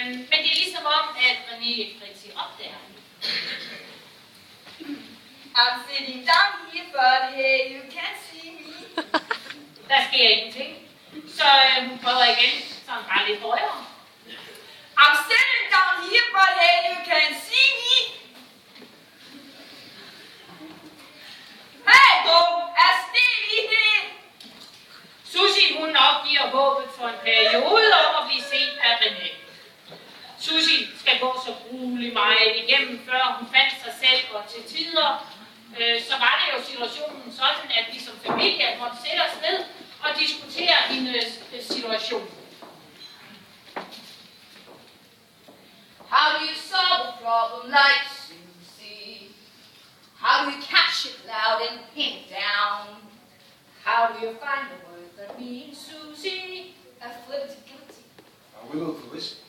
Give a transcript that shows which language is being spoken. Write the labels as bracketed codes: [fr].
[da] Men det er ligesom om, at René ikke rigtig opdager hende. [en] I'm sitting down here, but hey, you can't see me. [da] Der sker ingenting. Så hun prøver igen, sådan bare lidt højere. [en] I'm sitting down here, but hey, you can't see me. [da] Hey, dog, er stil i det. Susie, hun opgiver håbet for en periode om at blive set af René. Susie skal gå så grueligt meget igennem, før hun fandt sig selv, og til tider, så var det jo situationen sådan, at vi som familie måtte sætte os ned og diskutere hendes situation. [en] How do you solve a problem like Susie? How do you catch it loud and pin it down? How do you find the word that means Susie? A flippity-gippity. A will-o'-the-wisp.